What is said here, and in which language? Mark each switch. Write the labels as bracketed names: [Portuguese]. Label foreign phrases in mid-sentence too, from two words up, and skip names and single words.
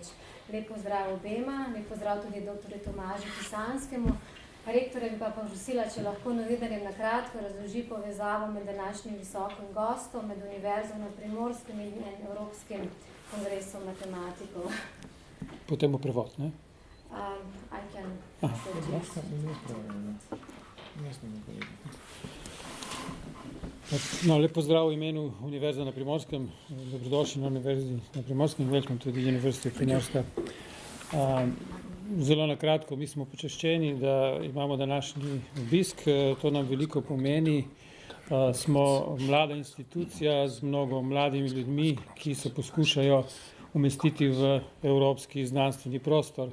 [Slovenian] Lep pozdrav obema, lep pozdrav tudi dr. Tomažu Pisanskemu. Rektorja bi pa prosila, če lahko novinarjem nakratko razloži povezavo med današnjim visokim gostom, med Univerzo na Primorskem in Evropskim kongresom matematikov. Potem bo prevod, ne? [English] I can [Slovenian] No, lep pozdrav v imenu Univerze na Primorskem. Dobrodošli na Univerzi na Primorskem. [English] Welcome to the University of Primorska. [Slovenian] Zelo na kratko, mi smo počaščeni, da imamo današnji obisk. To nam veliko pomeni. Smo mlada institucija z mnogo mladimi ljudmi, ki se poskušajo umestiti v evropski znanstveni prostor.